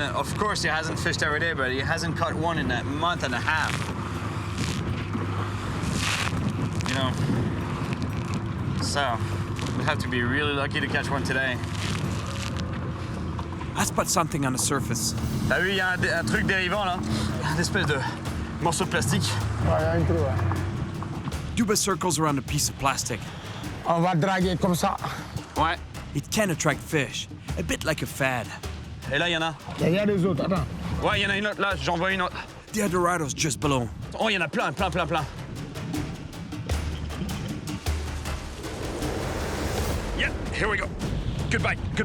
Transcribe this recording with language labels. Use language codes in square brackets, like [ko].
[en] Of course, he hasn't fished every day, but he hasn't caught one in a month and a half. you know. So, we'll have to be really lucky to catch one today. I spot something on the surface. [fr] T'as vu, il y a un truc dérivant là, une espèce de morceau de plastique. Ouais, il y a un trou, ouais. [en] Duba circles around a piece of plastic. [fr] On va draguer comme ça. Ouais. [en] It can attract fish, a bit like a fad. [fr] Et là, il y en a. Il y a des autres, attends. Ouais, il y en a une autre là, j'en vois une autre. [en] The Eldorato's just below. [fr] Oh, il y en a plein. [en] Yeah, here we go. Good bite.